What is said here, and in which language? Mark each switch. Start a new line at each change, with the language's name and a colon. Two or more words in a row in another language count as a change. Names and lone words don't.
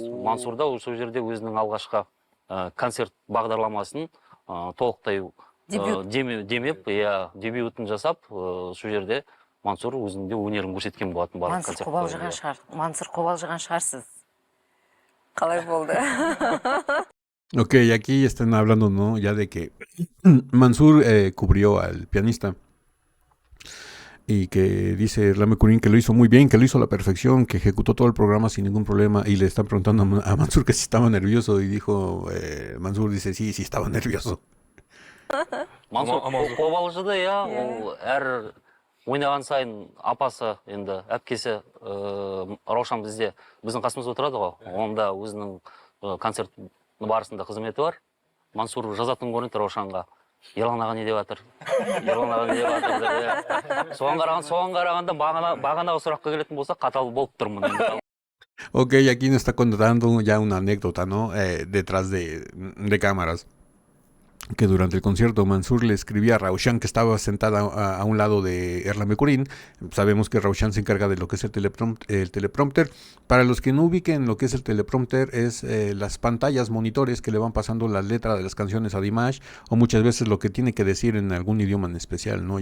Kazakh: Мансурда сол жерде өзінің алғашқы концерт бағдарламасын толықтай демеп, дебютын жасап, сол жерде Мансур өзінде өнерін көрсеткен болатын барлық концертте. Мансур қобалжыған шығарсыз. Қалай болды?
Spanish: Ok, aquí están hablando, ¿no? Ya de que Mansur cubrió al pianista y que dice Erlan Becurín que lo hizo muy bien, que lo hizo a la perfección, que ejecutó todo el programa sin ningún problema, y le están preguntando a Mansur que si estaba nervioso y dijo, Mansur dice sí estaba nervioso.
Kazakh: Мансур қобалжыды, иә, ол әр ойнаған сайын апасы, енді әпкесі Раушан біздің қасымызда отырады ғой, онда өзінің концерт барысында қызметі бар. Мансур жазатын көрінеді Раушанға. Ерлан аға не деп жатыр? Ерлан аға не деп жатыр? Соған қарағанда бағанағы сұраққа келетін болса, қатал болып тұрмын.
Spanish: Ok, aquí nos está contando ya una anécdota, ¿no? Detrás de cámaras. Que durante el concierto Mansur le escribía a Raushan, que estaba sentada a un lado de Erlan Becurín. Sabemos que Raushan se encarga de lo que es el teleprompter. Para los que no ubiquen lo que es el teleprompter, es las pantallas, monitores que le van pasando la letra de las canciones a Dimash, o muchas veces lo que tiene que decir en algún idioma en especial, ¿no?